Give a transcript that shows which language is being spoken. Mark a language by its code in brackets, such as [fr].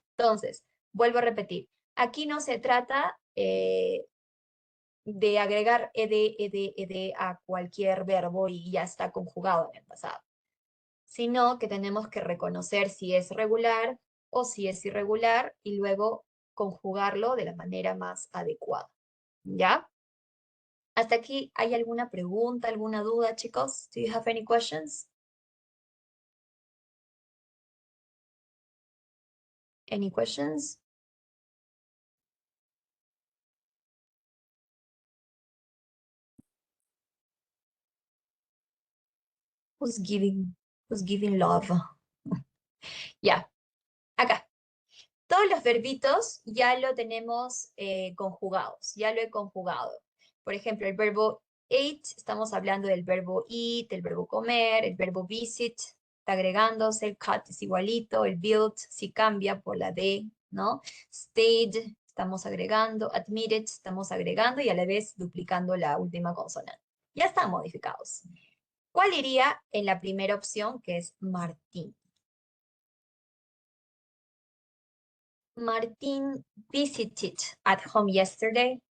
[es] Entonces, vuelvo a repetir. Aquí no se trata de agregar ed a cualquier verbo y ya está conjugado en el pasado, sino que tenemos que reconocer si es regular o si es irregular y luego conjugarlo de la manera más adecuada. ¿Ya? ¿Hasta aquí hay alguna pregunta, alguna duda, chicos? [en] Do you have any questions? Any questions? Who's giving, who's giving love? [es] Ya, acá. Todos los verbitos ya lo tenemos conjugados, ya lo he conjugado. Por ejemplo, el verbo eat, estamos hablando del verbo eat, el verbo comer, el verbo visit, está agregándose, el cut es igualito, el build sí cambia por la D, ¿no? Stayed, estamos agregando, admitted, estamos agregando y a la vez duplicando la última consonante. Ya están modificados. ¿Cuál iría en la primera opción, que es Martín? [en] Martin visited at home yesterday.